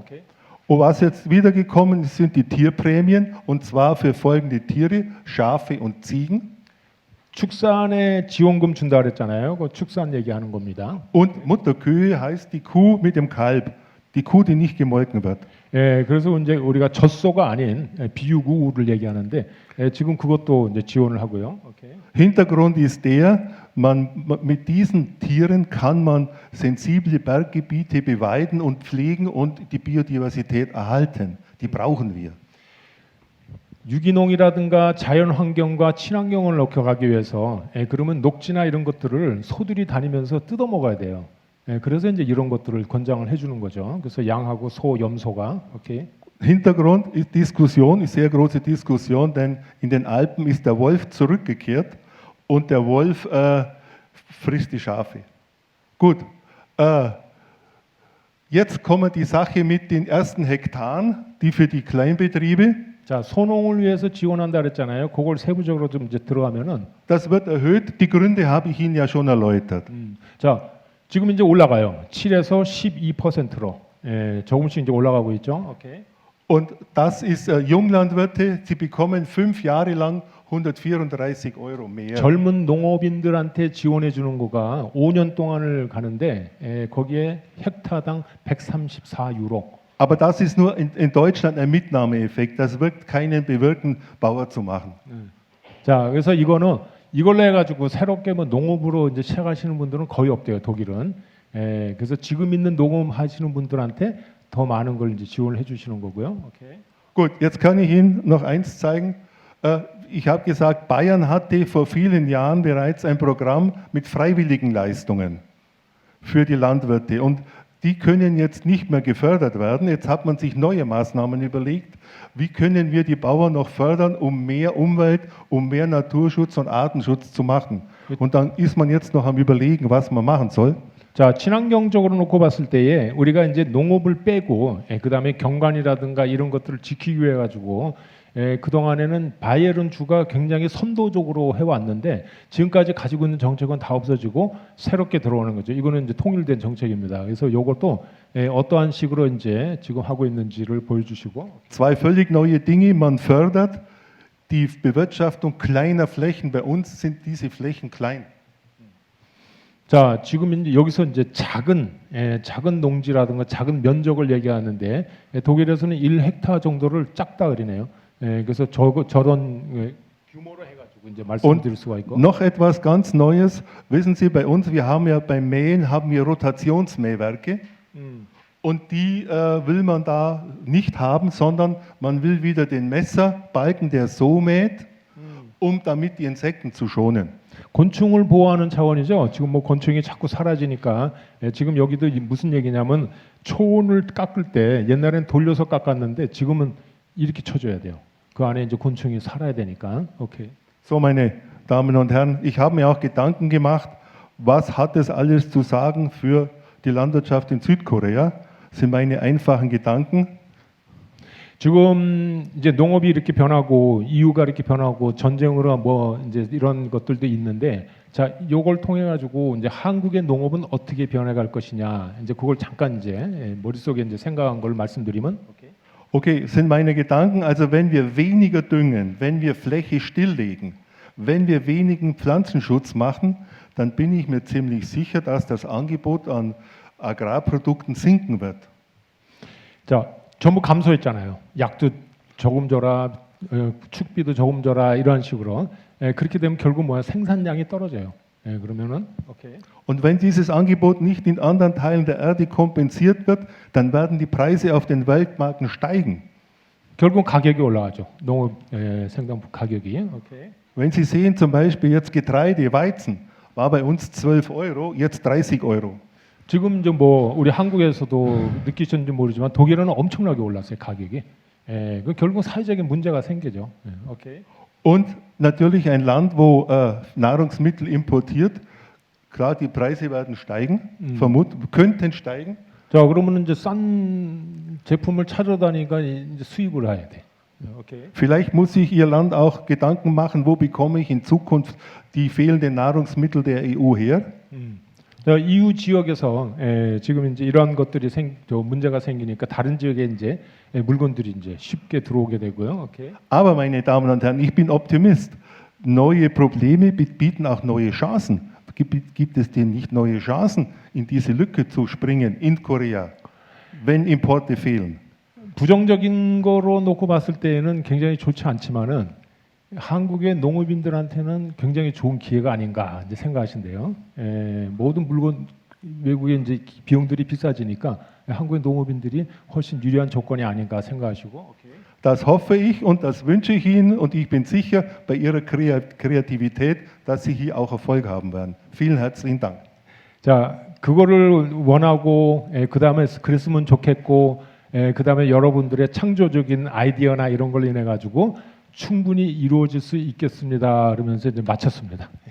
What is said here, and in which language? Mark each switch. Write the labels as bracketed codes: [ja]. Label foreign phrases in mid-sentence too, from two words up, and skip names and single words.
[ko] 오케이. [de] Und was jetzt wiedergekommen ist, sind die Tierprämien, und zwar für folgende Tiere: Schafe und Ziegen. [ko] 축산에 지원금 준다 그랬잖아요. 그 축산 얘기하는 겁니다. [de] Und Mutterkühe heißt die Kuh mit dem Kalb, die Kuh, die nicht gemolken wird. [ko] 그래서 이제 우리가 젖소가 아닌 비유구를 얘기하는데 지금 그것도 이제 지원을 하고요. 오케이. [de] Hintergrund ist der, mit diesen Tieren kann man sensible Berggebiete beweiden und pflegen und die Biodiversität erhalten. Die brauchen wir. [ko] 유기농이라든가 자연환경과 친환경을 높여가기 위해서 그러면 녹지나 이런 것들을 소들이 다니면서 뜯어 먹어야 돼요. 그래서 이제 이런 것들을 권장을 해주는 거죠. 그래서 양하고 소, 염소가. 오케이. [de] Hintergrund ist Diskussion, ist sehr große Diskussion, denn in den Alpen ist der Wolf zurückgekehrt und der Wolf frisst die Schafe. Gut, jetzt kommt die Sache mit den ersten Hektaren, die für die Kleinbetriebe. [ko] 자, 소농을 위해서 지원한다 그랬잖아요. 그걸 세부적으로 좀 이제 들어가면은. [de] Das wird erhöht. Die Gründe habe ich Ihnen ja schon erläutert. [ko] 자, 지금 이제 올라가요. 7에서 12%로. 조금씩 이제 올라가고 있죠. 오케이. [de] Und das ist Junglandwirte, sie bekommen 5 Jahre lang 134 Euro mehr. [ko] 젊은 농업인들한테 지원해 주는 거가 5년 동안을 가는데 거기에 헥타당 134유로. [de] Aber das ist nur in Deutschland ein Mitnahmeeffekt. Das wird keinen bewirken, Bauer zu machen. [ko] 자, 그래서 이걸로 해가지고 새롭게 뭐 농업으로 이제 시작하시는 분들은 거의 없대요, 독일은. 그래서 지금 있는 농업 하시는 분들한테 더 많은 걸 이제 지원을 해주시는 거고요. 오케이. [de] Gut, jetzt kann ich Ihnen noch eins zeigen. Ich habe gesagt, Bayern hatte vor vielen Jahren bereits ein Programm mit freiwilligen Leistungen für die Landwirte. Und die können jetzt nicht mehr gefördert werden. Jetzt hat man sich neue Maßnahmen überlegt. Wie können wir die Bauern noch fördern, um mehr Umwelt, um mehr Naturschutz und Artenschutz zu machen? Und dann ist man jetzt noch am Überlegen, was man machen soll. [ko] 자, 친환경적으로 놓고 봤을 때에 우리가 이제 농업을 빼고 그다음에 경관이라든가 이런 것들을 지키기 위해 가지고 그동안에는 바이에른 주가 굉장히 선도적으로 해왔는데 지금까지 가지고 있는 정책은 다 없어지고 새롭게 들어오는 거죠. 이거는 이제 통일된 정책입니다. 그래서 이것도 어떠한 식으로 이제 지금 하고 있는지를 보여주시고. [de] Zwei völlig neue Dinge. Man fördert die Bewirtschaftung kleiner Flächen. Bei uns sind diese Flächen klein. [ko] 자, 지금 이제 여기서 이제 작은 농지라든가 작은 면적을 얘기하는데 독일에서는 1헥타 정도를 작다 그러네요. 그래서 저런 규모로 해가지고 이제 말씀드릴 수가 있고. [de] Noch etwas ganz Neues. Wissen Sie, bei uns, wir haben ja beim Mähen Rotationsmähwerke. Und die will man da nicht haben, sondern man will wieder den Messerbalken, der so mäht, um damit die Insekten zu schonen. [ko] 곤충을 보호하는 차원이죠. 지금 뭐 곤충이 자꾸 사라지니까 지금 여기도 무슨 얘기냐면 초원을 깎을 때 옛날엔 돌려서 깎았는데 지금은 이렇게 쳐줘야 돼요. 그 안에 이제 곤충이 살아야 되니까. 오케이. [de] So, meine Damen und Herren, ich habe mir auch Gedanken gemacht, was hat es alles zu sagen für die Landwirtschaft in Südkorea? Das sind meine einfachen Gedanken. [ko] 지금 이제 농업이 이렇게 변하고 이유가 이렇게 변하고 전쟁으로 뭐 이제 이런 것들도 있는데 자, 요걸 통해 가지고 이제 한국의 농업은 어떻게 변해갈 것이냐 이제 그걸 잠깐 이제 머릿속에 이제 생각한 걸 말씀드리면 [de] Okay, sind meine Gedanken, also wenn wir weniger düngen, wenn wir Fläche stilllegen, wenn wir wenigen Pflanzenschutz machen, dann bin ich mir ziemlich sicher, dass das Angebot an Agrarprodukten sinken wird. [ko] 자, 전부 감소했잖아요. 약도 조금 줘라, 축비도 조금 줘라 이런 식으로 그렇게 되면 결국 뭐야 생산량이 떨어져요. 그러면은 오케이. [de] Und wenn dieses Angebot nicht in anderen Teilen der Erde kompensiert wird, dann werden die Preise auf den Weltmärkten steigen. [ko] 결국 가격이 올라가죠. 농업 생산품 가격이. 오케이. [de] Wenn Sie sehen, zum Beispiel jetzt Getreide, Weizen, war bei uns 12 Euro, jetzt 30 Euro. [ko] 지금 이제 뭐 우리 한국에서도 느끼셨는지 모르지만 독일은 엄청나게 올랐어요 가격이. 그 결국 사회적인 문제가 생기죠. 오케이. [de] Und natürlich ein Land, wo Nahrungsmittel importiert, klar, die Preise werden steigen, könnten steigen. [ko] 자, 그러면 이제 싼 제품을 찾아다니까 이제 수입을 해야 돼. 오케이. [de] Vielleicht muss sich Ihr Land auch Gedanken machen, wo bekomme ich in Zukunft die fehlenden Nahrungsmittel der EU her? [ko] 자, EU 지역에서 지금 이제 이러한 것들이 문제가 생기니까 다른 지역에 이제 물건들이 이제 쉽게 들어오게 되고요. 오케이. [de] Aber meine Damen und Herren, ich bin Optimist. Neue Probleme bieten auch neue Chancen. Gibt es denn nicht neue Chancen, in diese Lücke zu springen in Korea, wenn Importe fehlen? [ko] 부정적인 거로 놓고 봤을 때는 굉장히 좋지 않지만은 한국의 농업인들한테는 굉장히 좋은 기회가 아닌가 이제 생각하신대요. 모든 물건 외국의 이제 비용들이 비싸지니까 한국의 농업인들이 훨씬 유리한 조건이 아닌가 생각하시고. 오케이. [de] Das hoffe ich und das wünsche ich Ihnen und ich bin sicher bei Ihrer Kreativität, dass Sie hier auch Erfolg haben werden. Vielen herzlichen Dank. [ko] 자, 그거를 원하고 그 다음에 그랬으면 좋겠고 그 다음에 여러분들의 창조적인 아이디어나 이런 걸 인해 가지고 충분히 이루어질 수 있겠습니다. 그러면서 이제 마쳤습니다.